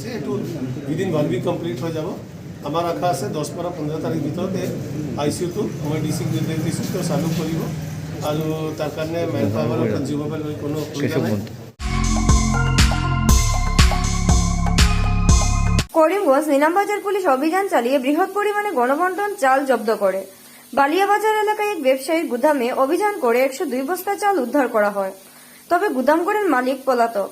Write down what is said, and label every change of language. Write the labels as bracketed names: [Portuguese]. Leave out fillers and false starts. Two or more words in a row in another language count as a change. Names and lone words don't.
[Assamese] এইটো [English] within 1 week complete [Assamese] হৈ যাব। আমাৰ আশা আছে 10 পৰা 15 তাৰিখ ভিতৰত এই আইচিইউটো মই ডিচিক নিৰ্দেশ দিছোঁ, তেওঁ চালু কৰিব। আৰু তাৰ কাৰণে মেন পাৱাৰৰ কনজিউমেবল লৈ কোনো অসুবিধা নাই। [Bangla] করিমগঞ্জ নিলামবাজার পুলিশ অভিযান চালিয়ে বৃহৎ পরিমাণে গণবন্টন চাল জব্দ করে। বালিয়াবাজার এলাকায় এক ব্যবসায়ীর গুদামে অভিযান করে 102 বস্তা চাল উদ্ধার করা হয়। তবে গুদামঘরের মালিক পলাতক।